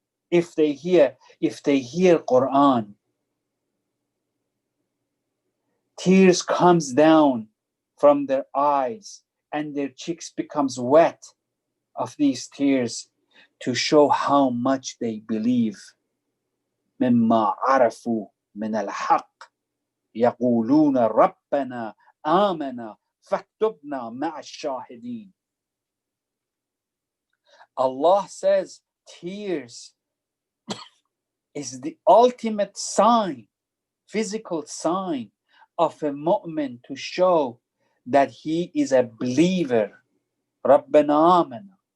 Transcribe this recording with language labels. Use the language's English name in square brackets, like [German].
[English] If they hear Quran, tears comes down from their eyes and their cheeks becomes wet of these tears to show how much they believe. [Arabic] مما عرفوا من الحق يقولون ربنا آمنا فاكتبنا مع الشاهدين. [English] Allah says tears is the ultimate sign, physical sign of a mu'min to show that he is a believer. [Arabic] ربنا آمنا.